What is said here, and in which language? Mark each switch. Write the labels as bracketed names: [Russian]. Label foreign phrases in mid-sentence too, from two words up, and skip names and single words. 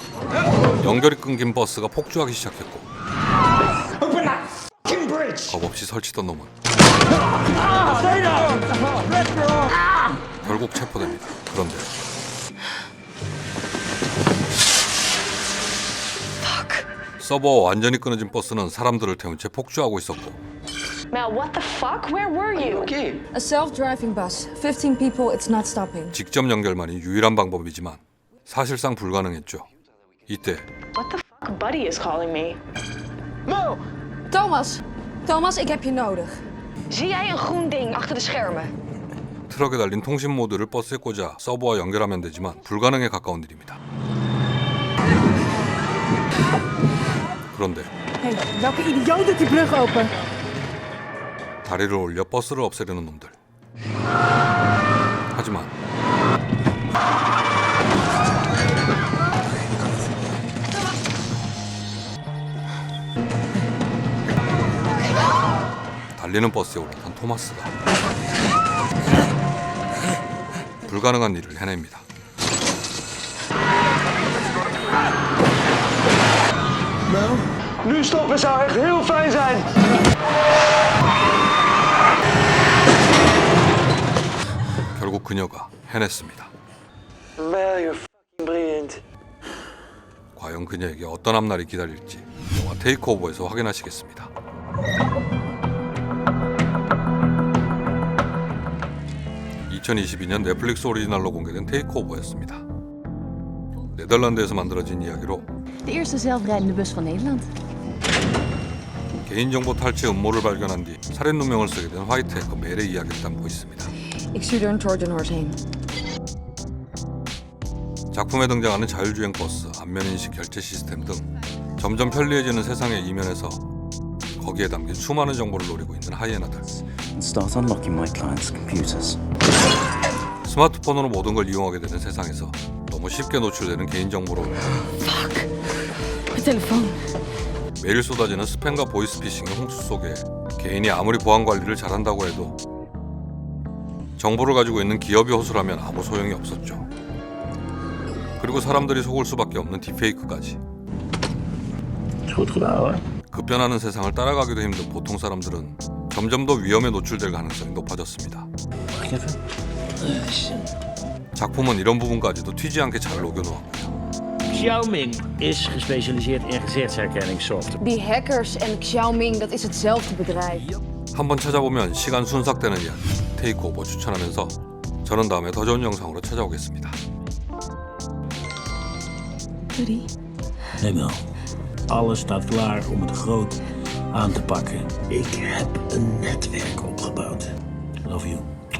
[Korean] 연결이 끊긴 버스가 폭주하기 시작했고 겁없이 설치던 놈은 결국 체포됩니다. 그런데 서버가 완전히 끊어진 버스는 사람들을 태운 채 폭주하고 있었고 [English] Mel, what the fuck? Where were you? A self-driving bus. 15 people, it's not stopping. [Korean] 직접 연결만이 유일한 방법이지만 사실상 불가능했죠. 이때 [English] What the fuck? Buddy is calling me. [Dutch] Thomas! Thomas, ik heb je nodig. Zie jij een groen ding achter de schermen? [Korean] 트럭에 달린 통신 모드를 버스에 꽂아 서버와 연결하면 되지만 불가능에 가까운 일입니다. 그런데 [Dutch] Hé, welke idioot doet die brug open? [Korean] 다리를 올려 버스를 없애려는 놈들. 하지만 달리는 버스에 올라탄 토마스가 불가능한 일을 해냅니다. [Dutch] Nu stoppen zou echt heel fijn zijn. [Korean] 결국 그녀가 해냈습니다. [English] Mel, you're fucking brilliant. [Korean] 과연 그녀에게 어떤 앞날이 기다릴지 영화 테이크오버에서 확인하시겠습니다. (2022년) 넷플릭스 오리지널로 공개된 테이크오버였습니다. 네덜란드에서 만들어진 이야기로 [Dutch] De eerste zelfrijdende bus van Nederland. [Korean] 개인정보 탈취 음모를 발견한 뒤 살인 누명을 쓰게 된 화이트 해커 멜의 이야기를 담고 있습니다. [Dutch] Ik stuur er een [English] Trojan horse [Dutch] heen. [Korean] 작품에 등장하는 자율주행 버스, 안면인식 결제 시스템 등 점점 편리해지는 세상의 이면에서 거기에 담긴 수많은 정보를 노리고 있는 하이에나들. [English] And start unlocking my clients' computers. [Korean] 스마트폰으로 모든 걸 이용하게 되는 세상에서 너무 쉽게 노출되는 개인정보로 [Dutch] Mijn telefoon. [Korean] 매일 쏟아지는 스팸과 보이스피싱의 홍수 속에 개인이 아무리 보안 관리를 잘한다고 해도 정보를 가지고 있는 기업이 호술하면 아무 소용이 없었죠. 그리고 사람들이 속을 수밖에 없는 딥페이크까지. [Dutch] Goed gedaan hoor. [Korean] 급변하는 세상을 따라가기도 힘든 보통 사람들은 점점 더 위험에 노출될 가능성이 높아졌습니다. 작품은 이런 부분까지도 튀지 않게 잘 녹여놓았고요. [Dutch] Xiaoming is gespecialiseerd in gezichtsherkenningssoftware. Die hackers en Xiaoming, dat is hetzelfde bedrijf. [Korean] 한번 찾아보면 시간 순삭되는 이야기 테이크오버 추천하면서 저는 다음에 더 좋은 영상으로 찾아오겠습니다. [Dutch] Buddy. Hey Mel, alles staat klaar om het groot aan te pakken. Ik heb een netwerk opgebouwd. [English] Love you.